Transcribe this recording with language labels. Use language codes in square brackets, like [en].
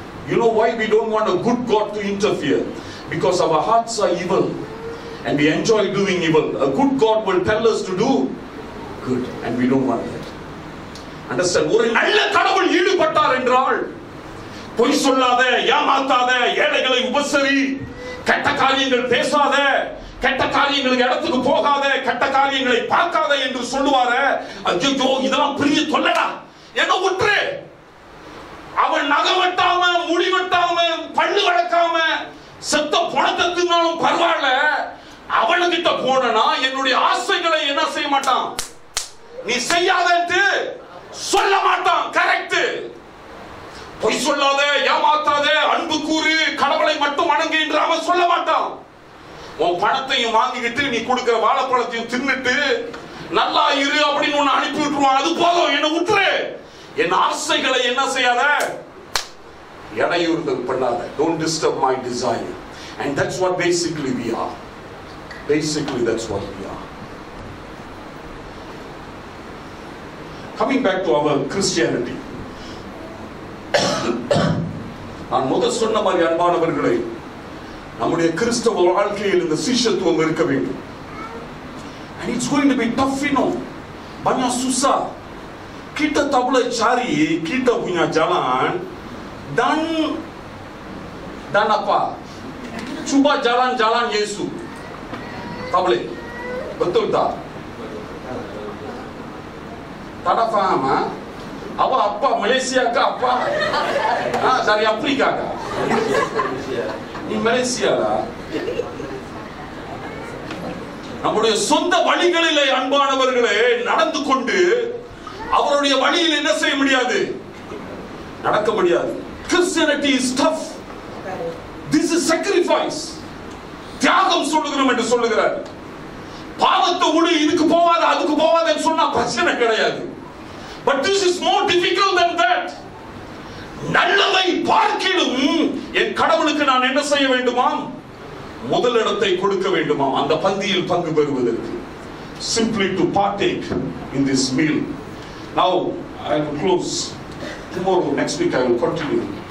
[en] You know why we don't want a good God to interfere? Because our hearts are evil and we enjoy doing evil. A good God will tell us to do good and we don't want that. Understand? [ta] ஒரு நல்ல கடவுள் ஈடுபட்டார் என்றால் பொய் சொல்லாத, ஏமாத்தாத, ஏழைகளை உபசரி, கெட்ட காரியங்கள் பேசாத, கெட்ட காரியங்களுக்கு இடத்துக்கு போகாத, கெட்ட காரியங்களை பார்க்காத என்று சொல்லுவார. ஐயோ இதெல்லாம் பெரிய தொல்லடா, என்ன விட்டுரு. அவன் நகை வெட்டாம, முடி வெட்டாம, பல்லு வளர்க்காம, செத்த பணத்தை தின்னாலும் பரவாயில்ல, அவனுக்கிட்ட போனா என்னுடைய ஆசைகளை என்ன செய்ய மாட்டான், நீ செய்யாதன்ட்டு சொல்ல மாட்டான். கரெக்ட். பொய் சொல்லாத, ஏமாத்தாத, அன்பு கூறு, கடவுளை மட்டும் வணங்கு என்று அவன் சொல்ல மாட்டான். உன் பணத்தையும் வாங்கிக்கிட்டு நீ கொடுக்கிற வாழைப்பழத்தையும் தின்னுட்டு நல்லா இரு அப்படின்னு ஒன்னு அனுப்பி விட்டுருவான். அது போதும், என்ன விட்டுரு. என் ஆசைகளை என்ன செய்யாத, இடையூறுதல் பண்ணாத. [en] Don't disturb my desire. And that's what basically we are. Basically that's what we are. Coming back to our Christianity. [ta] நான் முதல் சொன்ன மாதிரி அன்பானவர்களே, நம்முடைய கிறிஸ்தவ வாழ்க்கையில் இந்த சிஷ்யத்துவம் இருக்க வேண்டும். [en] And it's going to be tough, you know. [ms] Banyak susah. Kita tak boleh cari kita punya jalan dan apa? Cuba jalan-jalan Yesus. Tak boleh. Betul tak? Tak ada faham, ha? Awak apa? Malaysia ke apa? Dari Afrika ke? Ni Malaysia lah. [ta] நம்முடைய சொந்த வழிகளிலே அன்பானவர்களே நடந்து கொண்டு அவருடைய வழியில் என்ன செய்ய முடியாது, நடக்க முடியாது. [en] Christianity is tough. This is sacrifice. [ta] தியாகம் சொல்லுகிறோம் என்று சொல்லுகிறார். பாவத்தை விடு, இதுக்கு போவாத அதுக்கு போவாதன்னு சொன்னா பிரச்சனை கிடையாது. [en] But this is more difficult than that. [ta] நல்லதை பார்க்கிலும் என் கடவுளுக்கு நான் என்ன செய்ய வேண்டுமாம், முதலிடத்தை கொடுக்க வேண்டுமாம் அந்த பந்தியில் பங்கு பெறுவதற்கு. [en] Simply to partake in this meal. Now I will close. Tomorrow, next week I will continue.